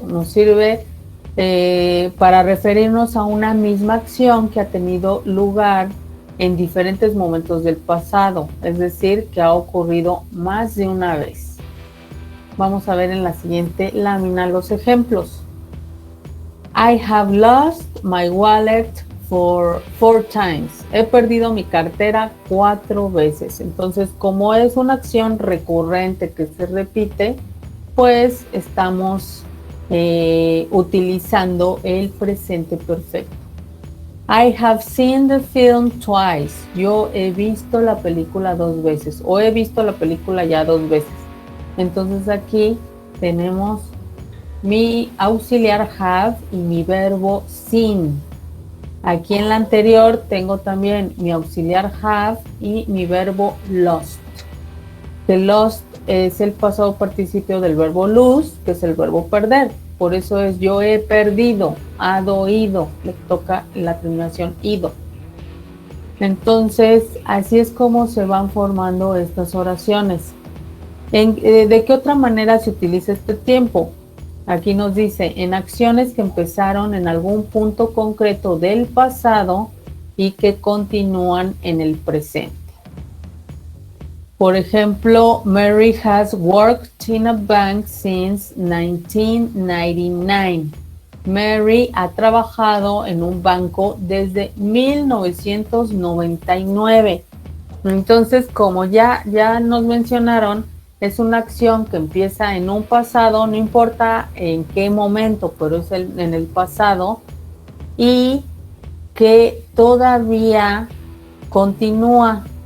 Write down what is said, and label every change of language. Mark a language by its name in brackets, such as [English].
[Spanish] Nos sirve para referirnos a una misma acción que ha tenido lugar en diferentes momentos del pasado, es decir, que ha ocurrido más de una vez. Vamos a ver en la siguiente lámina los ejemplos. [English] I have lost my wallet for 4 times. [Spanish] He perdido mi cartera 4 veces. Entonces, como es una acción recurrente que se repite, pues estamos utilizando el presente perfecto. [English] I have seen the film twice. [Spanish] Yo he visto la película 2 veces o he visto la película ya 2 veces. Entonces aquí tenemos mi auxiliar have y mi verbo seen. Aquí en la anterior tengo también mi auxiliar have y mi verbo lost. Que lost es el pasado participio del verbo lose, que es el verbo perder. Por eso es yo he perdido, hado, ido, le toca la terminación ido. Entonces, así es como se van formando estas oraciones. ¿De qué otra manera se utiliza este tiempo? Aquí nos dice, en acciones que empezaron en algún punto concreto del pasado y que continúan en el presente. Por ejemplo, [English] Mary has worked in a bank since 1999. [Spanish] Mary ha trabajado en un banco desde 1999. Entonces, como ya nos mencionaron, es una acción que empieza en un pasado, no importa en qué momento, pero es en el pasado, y que todavía continúa.